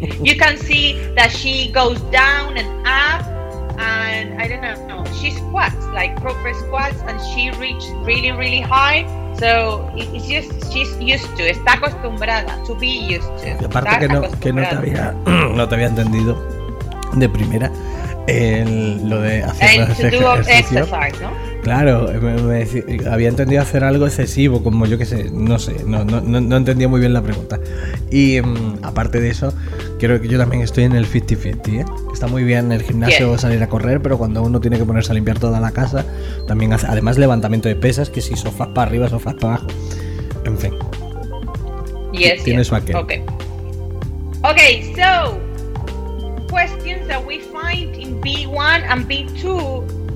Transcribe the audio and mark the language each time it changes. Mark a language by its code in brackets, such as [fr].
[en] You can see that she goes down and up, and I don't know. She squats, like proper squats, and she reached really, really high. So it's just she's used to. [es] Está acostumbrada [en] to be used to. [es] Y aparte que no te había entendido de primera lo de hacer ejercicio. Claro, había entendido hacer algo excesivo, como yo que sé, no entendía muy bien la pregunta. Y aparte de eso, creo que yo también estoy en el 50-50, ¿eh? Está muy bien el gimnasio o salir a correr, pero cuando uno tiene que ponerse a limpiar toda la casa, también hace, además, levantamiento de pesas, que si sofás para arriba, sofás para abajo. En fin. [en] Yes, [es] tiene [en] yes. [es] su aquel. [en] Okay, so questions that we find in B1 and B2.